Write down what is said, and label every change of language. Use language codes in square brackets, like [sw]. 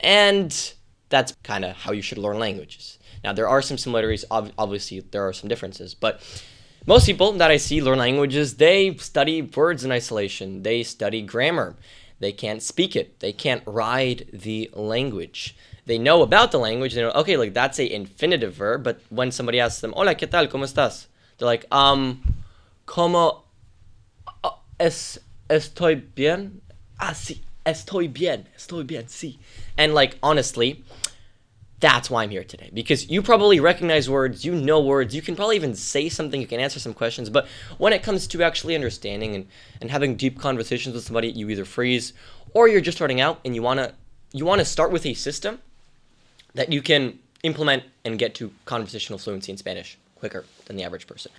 [en] And that's kind of how you should learn languages. Now, there are some similarities. Obviously, there are some differences, but most people that I see learn languages, they study words in isolation. They study grammar. They can't speak it. They can't ride the language. They know about the language. They know, okay, like that's a infinitive verb, but when somebody asks them, [es] hola, ¿qué tal? ¿Cómo estás? [en] They're like, [es] ¿cómo estoy bien? Ah, sí, estoy bien, sí. [en] And like, honestly, that's why I'm here today, because you probably recognize words, you know words, you can probably even say something, you can answer some questions, but when it comes to actually understanding and having deep conversations with somebody, you either freeze or you're just starting out and you want to start with a system that you can implement and get to conversational fluency in Spanish quicker than the average person.